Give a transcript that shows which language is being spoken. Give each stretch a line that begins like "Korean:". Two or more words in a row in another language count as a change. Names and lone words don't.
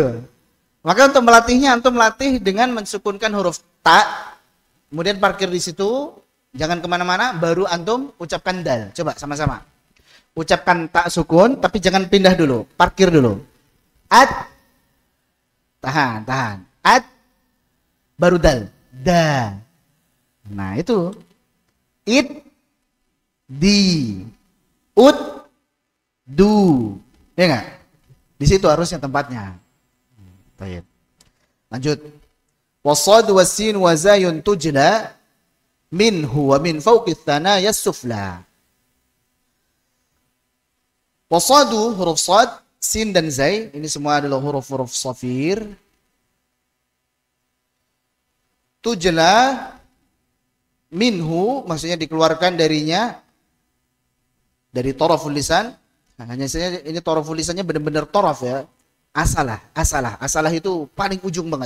Indonesian: Maka untuk melatihnya antum melatih dengan mensukunkan huruf ta, kemudian parkir di situ, jangan kemana-mana, baru antum ucapkan dal. Coba sama-sama. Ucapkan tak sukun, tapi jangan pindah dulu. Parkir dulu. At. Tahan. At. Baru dal. Da. Nah itu. It. Di. Ut. Du. Ya enggak? Di situ harusnya tempatnya. Baik. Lanjut.
Arabic: وصاد وسين وزاي تجلى منه ومن فوق ثنايا سفلى.
Indonesian: Wasadu, huruf sad, sin dan zai, ini semua adalah huruf-huruf shafir.
Arabic: تجلى منه,
Indonesian: maksudnya dikeluarkan darinya, dari
Arabic: طرف اللسان.
Indonesian: Nah, hanya saja ini toraful lisannya benar-benar toraf ya. Asalah itu paling ujung banget.